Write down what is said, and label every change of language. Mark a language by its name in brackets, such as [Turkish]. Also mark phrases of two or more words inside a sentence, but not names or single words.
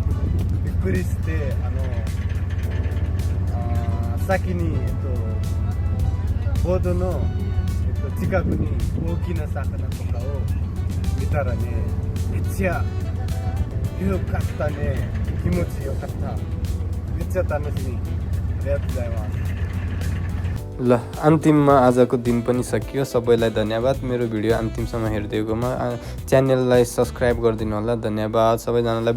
[Japanese] びっくりして先に、ボードの、近くに大きな魚とかを見たらね、めっちゃよかったね。気持ちよかった。めっちゃ楽しみ。ありがとうございます。 [Nepali] ल अन्तिममा आजको दिन पनि सकियो। सबैलाई धन्यवाद मेरो भिडियो अन्तिमसम्म हेरिदिएकोमा। च्यानललाई सब्सक्राइब गरिदिनु होला। धन्यवाद सबैजनालाई।